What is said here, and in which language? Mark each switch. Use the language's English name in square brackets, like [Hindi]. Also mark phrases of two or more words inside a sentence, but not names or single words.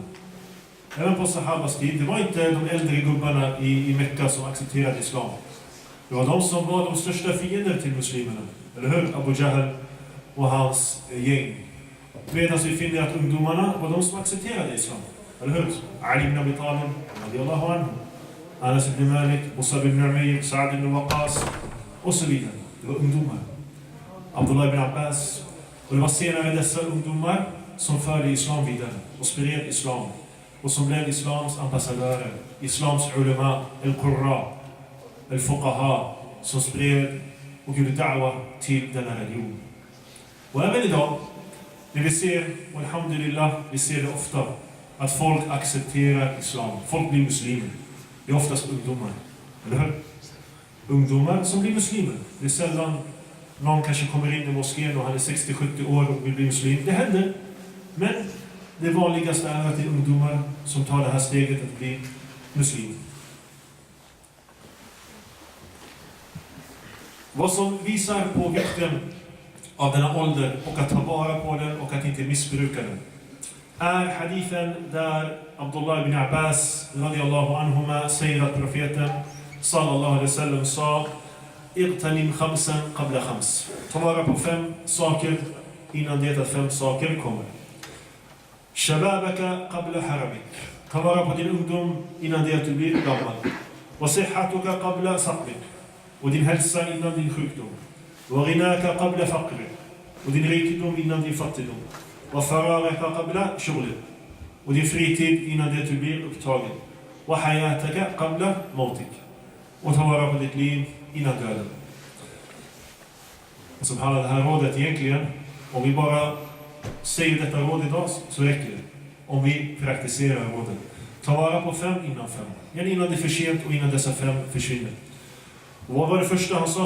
[Swedish] Även på sahabas tid, det var inte de äldre gubbarna i Mekka som accepterade islam. Det var de som var de största fiender till muslimerna. Eller hur? Abu Jahl och hans gäng. Medan vi finner att ungdomarna var de som accepterade islam. Eller hur? Ali ibn Abi Talib, [Arabic] رضي الله عنه. [Swedish] Anas ibn Malik, Musab ibn Umayr, Sa'd ibn Waqqas och så vidare. Det var ungdomar. Abdullah ibn Abbas. Och det var senare dessa ungdomar som förde islam vidare och spred islam. Och som blev islams ambassadörer, islams ulema, [Arabic] القراء الفقهاء, [Swedish] som spred och gjorde da'wa till denna religion. Och även idag, när vi ser, och alhamdulillah, vi ser det ofta, att folk accepterar islam. Folk blir muslimer. Det är oftast ungdomar. Eller hur? Ungdomar som blir muslimer. Det är sällan någon kanske kommer in i moskén och han är 60-70 år och vill bli muslim. Det händer. Men det vanligaste är att det är ungdomar som tar det här steget att bli muslim. Vad som visar på vikten av denna ålder och att ta vara på den och att inte missbruka den är hadithen där Abdullah ibn Abbas [Arabic] رضي الله عنهما [Swedish] säger att profeten [Arabic] صلى الله عليه وسلم [Swedish] sa: [Arabic] "اغتنم خمسا قبل خمس." [Swedish] Ta vara på 5 saker innan det att 5 saker kommer. [Arabic] "شبابك قبل هرمك." [Swedish] Ta vara på din ungdom innan det att du blir gammal. [Arabic] "وصحتك قبل سقمك." [Swedish] Och din hälsa innan din sjukdom. [Arabic] "وغناك قبل فقرك." [Swedish] Och din rikedom innan din fattigdom. [Arabic] "وفراغك قبل شغلك." [Swedish] Och din fritid innan det att du blir upptagen. [Arabic] "وحياتك قبل موتك." [Swedish] Och ta vara på ditt liv innan döden. Och som handlar det här rådet egentligen, om vi bara säger detta råd idag så räcker det. Om vi praktiserar rådet. Ta vara på 5 innan 5. Gärna innan det är för sent och innan dessa 5 försvinner. Och vad var det första han sa?